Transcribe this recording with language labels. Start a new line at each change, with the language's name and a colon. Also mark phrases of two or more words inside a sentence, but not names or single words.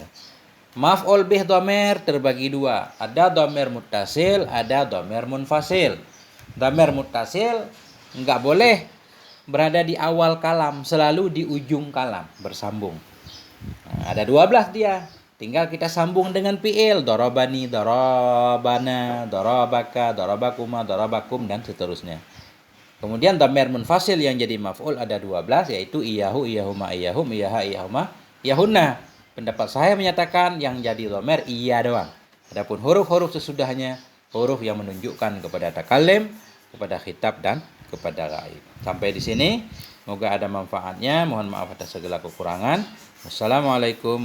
Arabic: مفعول به ضمير
Indonesian: terbagi dua, ada
Arabic: ضمير متصل,
Indonesian: ada
Arabic: ضمير منفصل. ضمير متصل
Indonesian: enggak boleh berada di awal kalam, selalu di ujung kalam, bersambung. Nah, ada 12 dia. Tinggal kita sambung dengan fi'il,
Arabic: ضربني، ضربنا، ضربك، ضربكما، ضربكم
Indonesian: dan seterusnya. Kemudian
Arabic: ضمير منفصل
Indonesian: yang jadi maf'ul ada 12 yaitu
Arabic: إياه، إياهما، إياهم، إياها، إياهما، إياهن.
Indonesian: Pendapat saya menyatakan yang jadi dhamir iya doang. Adapun huruf-huruf sesudahnya huruf yang menunjukkan kepada takalim, kepada khitab dan kepada gaib. Sampai di sini, semoga ada manfaatnya. Mohon maaf atas segala kekurangan.